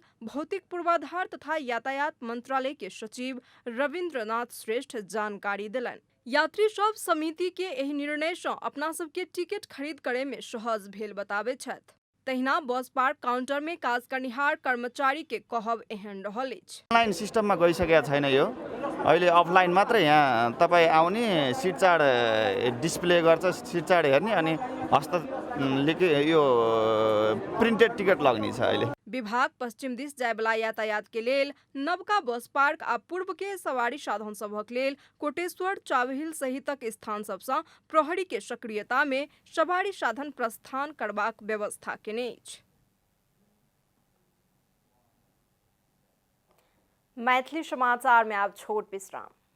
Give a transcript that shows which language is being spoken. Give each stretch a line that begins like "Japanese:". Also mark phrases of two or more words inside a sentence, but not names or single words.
Maithili: भौतिक पूर्वाधार तथा यातायात मंत्रालय के सचिव रविन्द्रनाथ श्रेष्ठ जानकारी दिलनि। यात्री सब समिति के एहि निर्णय से अपना सबके टिकट खरीद करे में सहज भेल बताबे छथि। तहिना
English: bus park counter
Maithili: में काज करनिहार कर्मचारी के कहब एहन रहल अछि।
English: online systemमा
Nepali: गइसकेको छैन, यो अहिले अफलाइन मात्रै। यहाँ तपाईँ आउने
English: seat chart display
Nepali: गर्छ,
English: seat chart
Nepali: हेर्ने अनि यो
English: printed ticket
Nepali: लग्ने छ। अहिले
Maithili: विभाग पश्चिम दिस जायवला यातायात के लेल नवका
English: bus park
Maithili: आ पूर्व के सवारी साधन सभक लेल कोटेश्वर, चावहिल सहितक स्थान सबसँ प्रहरी के सक्रियता में सवारी साधन प्रस्थान करबाक व्यवस्था केने अछि। मैथिली समाचार में आब छोट विश्राम।